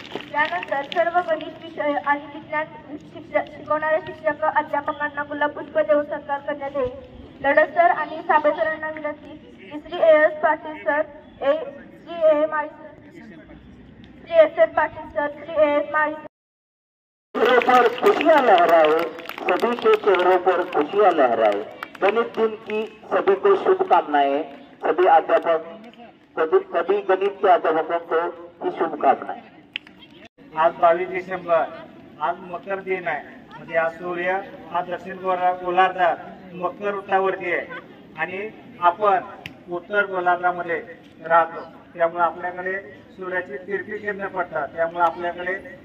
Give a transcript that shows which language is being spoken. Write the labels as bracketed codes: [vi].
[mr] त्यानंतर सर्व गणित विषय आणि विज्ञान शिकवणारे शिक्षक अध्यापकांना गुलाबपुष्प देऊन सत्कार करण्यात येईल. लडत सर आणि साबळे सरांना विनंती. Shri S Patil sir, Shri A Mali sir, Shri S S Patil sir, Shri A S Mali sir. [hi] पर खुशियां लहराए, सभी के चेहरों पर खुशियां लहराए. गणित दिन की सभी को शुभकामनाएं. सभी अध्यापक सभी गणित के अध्यापकों को की शुभकामनाएं. [mr] आज 22 डिसेंबर आज मकर दिन आहे. म्हणजे आज सूर्य हा दक्षिण गोलार्धात मकर वृत्तावरती आहे आणि आपण उत्तर गोलार्धामध्ये राहतो. त्यामुळे आपल्याकडे सूर्याची तिरपी किरणे पडतात. त्यामुळे आपल्याकडे